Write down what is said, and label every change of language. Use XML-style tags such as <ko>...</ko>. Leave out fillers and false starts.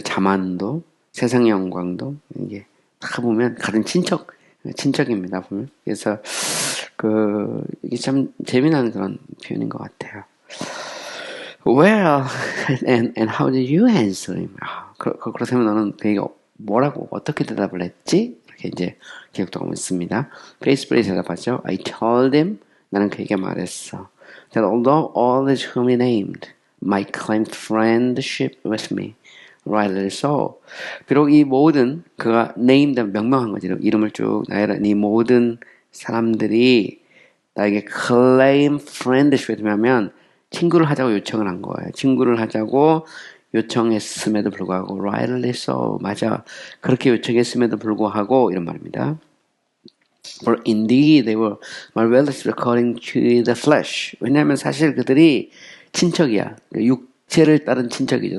<ko>자만도, 세상의 영광도 이게 다 보면 같은 친척입니다. 보면 그래서 이게 참 재미난 그런 표현인 것 같아요.</ko> <en>Well, and how did you answer him?</en> <ko>그렇다면 너는 그에게 뭐라고 어떻게 대답을 했지? 이렇게 이제 기억도 있습니다. Praise 대답하죠.</ko> <en>I told him,</en> <ko>나는 그에게 말했어.</ko> <en>That although all those whom he named might claim friendship with me, rightly so.</en> <ko>비록 이 모든 그가 named 명명한 거지. 이름을 쭉 나열한 이 모든 사람들이 나에게</ko> <en>claim friendship with me</en> <ko>하면 친구를 하자고 요청을 한 거예요. 친구를 하자고 요청했음에도 불구하고</ko> <en>rightly so.</en> <ko>맞아. 그렇게 요청했음에도 불구하고 이런 말입니다.</ko> <en>For indeed they were my relatives according to the flesh.</en> <ko>왜냐하면 사실 그들이 친척이야. 육체를 따른 친척이죠.</ko>